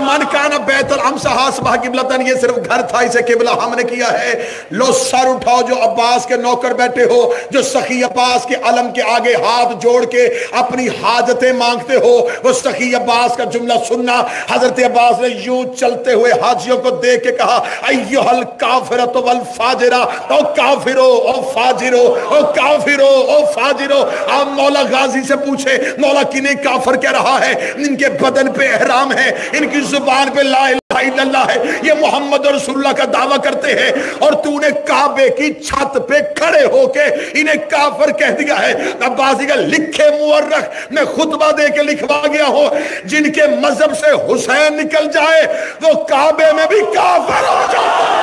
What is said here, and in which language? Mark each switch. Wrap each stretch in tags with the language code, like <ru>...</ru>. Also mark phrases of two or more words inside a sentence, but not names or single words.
<ar>من کان بیت الامصح اصبح قبلۃ،</ar> <ur>یہ صرف گھر تھا، اسے قبلہ ہم نے کیا ہے. لو سر اٹھاؤ جو عباس کے نوکر بیٹھے ہو، جو سخی عباس کے علم کے آگے ہاتھ جوڑ کے اپنی حاجتیں مانگتے ہو، وہ سخی عباس کا جملہ سننا. حضرت عباس نے یوں چلتے ہوئے حاجیوں کو دیکھ کے کہا</ur> <ar>ایھا الکافرۃ والفاجرہ،</ar> <ur>او کافرو او فاجرو، او کافرو او فاجرو. آپ مولا غازی سے پوچھے مولا کنہیں کافر کہہ رہا ہے؟ ان کے بدن پہ احرام ہے، ان کی زبان پہ</ur> <ar>لا الہ الا اللہ</ar> <ur>ہے، یہ</ur> <ar>محمد رسول اللہ</ar> <ur>کا دعویٰ کرتے ہیں، اور تو نے کعبے کی چھت پہ کھڑے ہو کے انہیں کافر کہہ دیا ہے. عباسی کا لکھے مورخ میں خطبہ دے کے لکھوا گیا ہو، جن کے مذہب سے حسین نکل جائے وہ کعبے میں بھی کافر ہو جائے.</ur>